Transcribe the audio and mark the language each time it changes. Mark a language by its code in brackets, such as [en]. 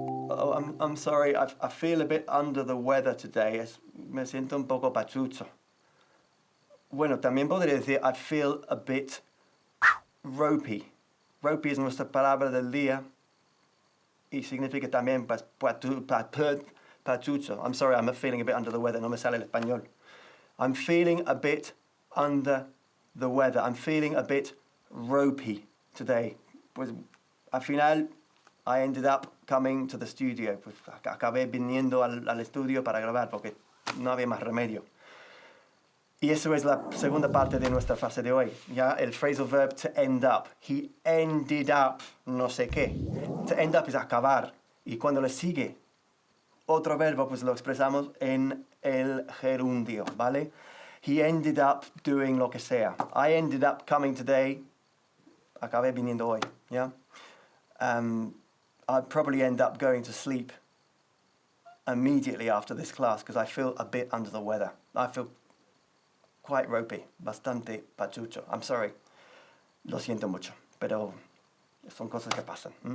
[en] Oh, I'm sorry, I feel a bit under the weather today. [es] Me siento un poco pachucho. Bueno, también podría decir [en] I feel a bit ropey. [es] Ropey es nuestra palabra del día y significa también pachucho. [en] I'm sorry, I'm feeling a bit under the weather. [es] No me sale el español. [en] I'm feeling a bit under the weather. I'm feeling a bit ropey today. [es] Pues al final, [en] I ended up coming to the studio. [es] Pues acabé viniendo al estudio para grabar porque no había más remedio. Y eso es la segunda parte de nuestra frase de hoy. Ya el phrasal verb to end up. [en] He ended up [es] no sé qué. [en] To end up [es] es acabar. Y cuando le sigue otro verbo, pues lo expresamos en el gerundio, ¿vale? [en] He ended up doing [es] lo que sea. [en] I ended up coming today. [es] Acabé viniendo hoy, yeah? [en] I'd probably end up going to sleep immediately after this class because I feel a bit under the weather. I feel quite ropey, [es] bastante pachucho. [en] I'm sorry. [es] Lo siento mucho, pero son cosas que pasan.